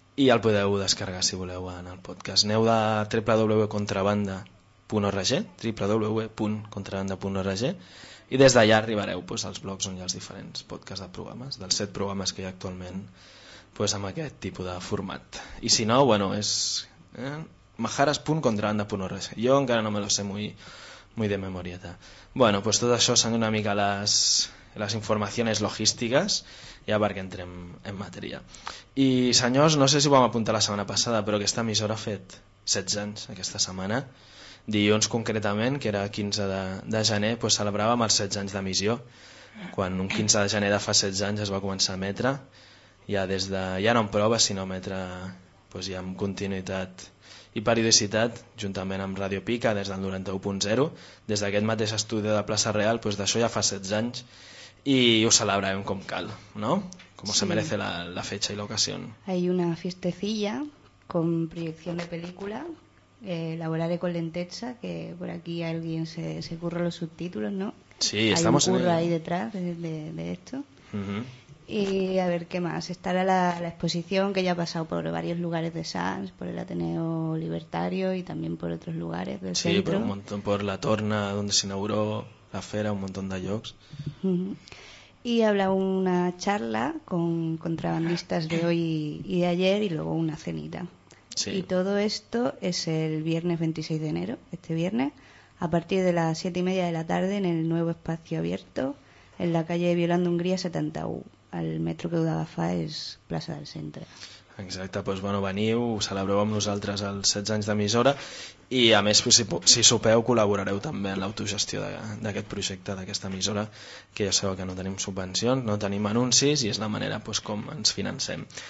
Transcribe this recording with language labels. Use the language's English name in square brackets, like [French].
[Catalan] I el podeu descarregar, si voleu, en el podcast. Aneu a www.contrabanda.org i des d'allà arribareu als blocs on hi ha els diferents podcasts de programes, dels 7 programes que hi ha actualment amb aquest tipus de format. I si no, bueno, és majares.contrabanda.org. [Spanish] Jo encara no me lo sé muy de memorieta. [Catalan] Bueno, pues tot això són una mica les informacions logístiques, ja perquè entrem en matèria. I senyors, no sé si ho vam apuntar la setmana passada, però aquesta emissora ha fet 16 anys aquesta setmana. Dilluns concretament, que era 15 de gener, pues celebràvem els 16 anys d'emissió. Quan un 15 de gener de fa 16 anys es va començar a emetre, ja amb continuïtat i periodicitat, juntament amb Radio Pica, des del 91.0, des d'aquest mateix estudi de Plaça Real, d'això ja fa 16 anys, i ho celebrem com cal, no? [Spanish] Com sí. Se merece la fecha i l'ocasió. Hay una fiestecilla con proyección de película, elaborada con lenteza, que por aquí alguien se curra los subtítulos, ¿no? Sí, estamos en el... ahí detrás de esto. Uh-huh. Y a ver qué más, estará la exposición que ya ha pasado por varios lugares de Sants, por el Ateneo Libertario y también por otros lugares del centro. Sí, por un montón, por la Torna donde se inauguró la Fera, un montón de llocs. Uh-huh. Y habla una charla con contrabandistas de hoy y de ayer y luego una cenita. Sí. Y todo esto es el viernes 26 de enero, este viernes, a partir de las 7:30 de la tarde en el nuevo espacio abierto en la calle Violando Hungría 70U. [Catalan] El metro que ho d'agafar és Plaça del Centre. Exacte, doncs bueno, veniu, celebreu amb nosaltres els 16 anys d'emissora i a més, si sopeu, col·laborareu també en l'autogestió d'aquest projecte, d'aquesta emissora, que ja sabeu que no tenim subvencions, no tenim anuncis i és la manera com ens financem.